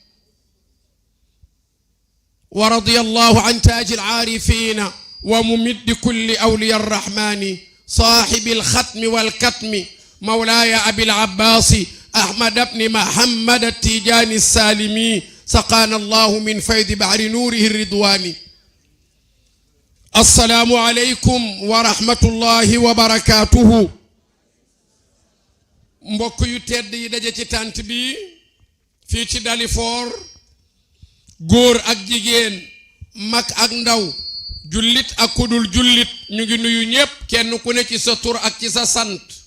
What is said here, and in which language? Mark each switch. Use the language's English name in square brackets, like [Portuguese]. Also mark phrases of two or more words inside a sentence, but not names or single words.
[Arabic] ورضي الله عن تاج العارفين وممد كل أولياء الرحمن صاحب الختم والكتم مولاي أبي العباس أحمد بن محمد التيجاني السالمي سقانا الله من فيض بحر نوره الرضواني. السلام عليكم ورحمة الله وبركاته. [Wolof] mbokk yu tedd yi daje ci tant bi fii ci Dalifort góor ak jigéen mag ak ndaw jullit ak kudul jullit ñu ngi nuyu ñépp kenn ku ne ci sa tur ak ci sa sant